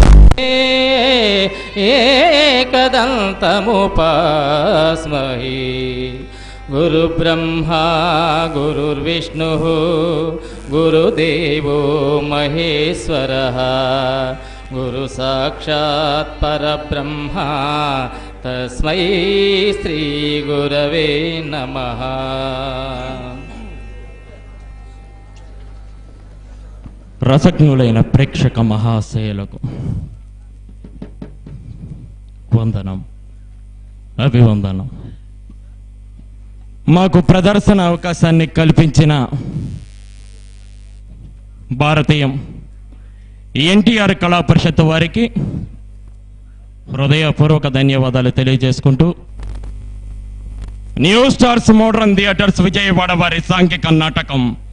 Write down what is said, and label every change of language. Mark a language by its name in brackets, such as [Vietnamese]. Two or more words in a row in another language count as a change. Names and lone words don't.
[Sanskrit] एकदन्तमुपास्महे गुरुब्रह्मा गुरुर्विष्णुः गुरुदेवो महेश्वरः गुरु साक्षात् परब्रह्म तस्मै श्री गुरवे नमः। [Telugu] రసజ్ఞులైన ప్రేక్షక మహాశయులకు వందనం, అభివందనం. మాకు ప్రదర్శన అవకాశాన్ని కల్పించిన భారతీయం ఎన్టీఆర్ కళా పరిషత్ వారికి హృదయపూర్వక ధన్యవాదాలు తెలియజేసుకుంటూ, న్యూ స్టార్స్ మోడర్న్ థియేటర్స్ విజయవాడ వారి సాంఘిక నాటకం